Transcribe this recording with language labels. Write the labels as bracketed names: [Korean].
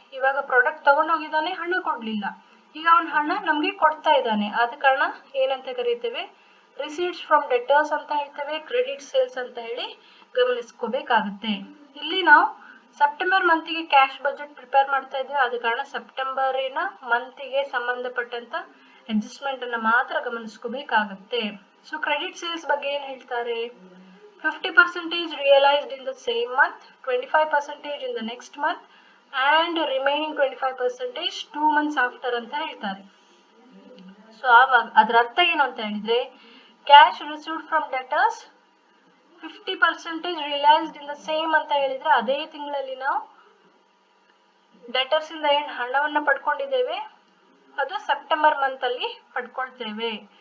[Kannada] ಇವಾಗ ಪ್ರಾಡಕ್ಟ್ ತಗೊಂಡು ಹೋಗಿದ್ದಾನೆ, ಹಣ ಕೊಡ್ಲಿಲ್ಲ, ಈಗ ಅವನ ಹಣ ನಮ್ಗೆ ಕೊಡ್ತಾ ಇದ್ದಾನೆ, ಆದ ಕಾರಣ ಏನಂತ ಕರೀತೇವೆ, ರಿಸೀಟ್ಸ್ ಫ್ರಮ್ ಡೆಟರ್ಸ್ ಅಂತ ಹೇಳ್ತೇವೆ, ಕ್ರೆಡಿಟ್ ಸೇಲ್ಸ್ ಅಂತ ಹೇಳಿ ಗಮನಿಸ್ಕೋಬೇಕಾಗುತ್ತೆ. ಇಲ್ಲಿ ನಾವು ಸೆಪ್ಟೆಂಬರ್ ಮಂತಿಗೆ ಕ್ಯಾಶ್ ಬಜೆಟ್ ಪ್ರಿಪೇರ್ ಮಾಡ್ತಾ ಇದ್ದೇವೆ, ಆದ ಕಾರಣ ಸೆಪ್ಟೆಂಬರಿನ ಮಂತಿಗೆ ಸಂಬಂಧಪಟ್ಟಂತ ಅಡ್ಜಸ್ಟ್ಮೆಂಟ್ ಅನ್ನ ಮಾತ್ರ ಗಮನಿಸ್ಕೋಬೇಕಾಗುತ್ತೆ. ಸೊ ಕ್ರೆಡಿಟ್ ಸೇಲ್ಸ್ ಬಗ್ಗೆ ಏನ್ ಹೇಳ್ತಾರೆ, [English] 50% realized in the same month, 25% in the next month and remaining 25% 2 months after [Kannada] ಅಂತ ಹೇಳ್ತಾರೆ. ಸೊ ಆವಾಗ ಅದರ ಅರ್ಥ ಏನು ಅಂತ ಹೇಳಿದ್ರೆ, [English] cash received from debtors 50% realised in the same [Kannada] ಅಂತ ಹೇಳಿದ್ರೆ ಅದೇ ತಿಂಗಳಲ್ಲಿ ನಾವು ಡೆಟರ್ಸ್ ಇಂದ ಏನು ಹಣವನ್ನ ಪಡ್ಕೊಂಡಿದ್ದೇವೆ ಅದು ಸೆಪ್ಟೆಂಬರ್ ಮಂತ್ ಅಲ್ಲಿ ಪಡ್ಕೊಳ್ತೇವೆ.